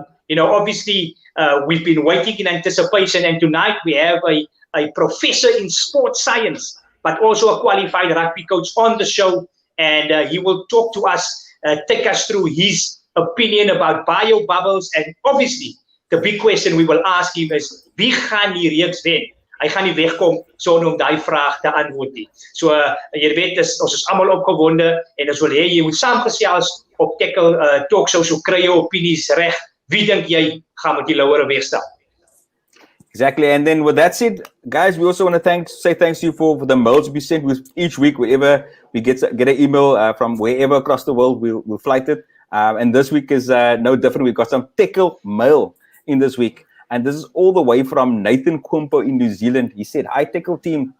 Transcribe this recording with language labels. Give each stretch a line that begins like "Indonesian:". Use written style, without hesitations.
English: Obviously, we've been waiting in anticipation, and tonight we have a professor in sports science, but also a qualified rugby coach on the show, and he will talk to us, take us through his opinion about bio bubbles, and obviously, the big question we will ask him is,
Afrikaans: wie gaan die reeks wen? Hy gaan nie wegkom sonder om daai vraag te antwoord nie. So jy weet, ons is almal opgewonde en ons wil hê jy moet saamgesels op Têkkel Talk Show, so kry jou opinies reg. Wie dink jy gaan met die louere wegstaan?
English: Exactly, and then with that said, guys, we also want to say thanks to you for the mails we send with each week. Wherever we get an email from wherever across the world, we'll flight it. And this week is no different. We've got some Tekkel mail in this week. And this is all the way from Nathan Kumpo in New Zealand. He said, "Hi, Tekkel team.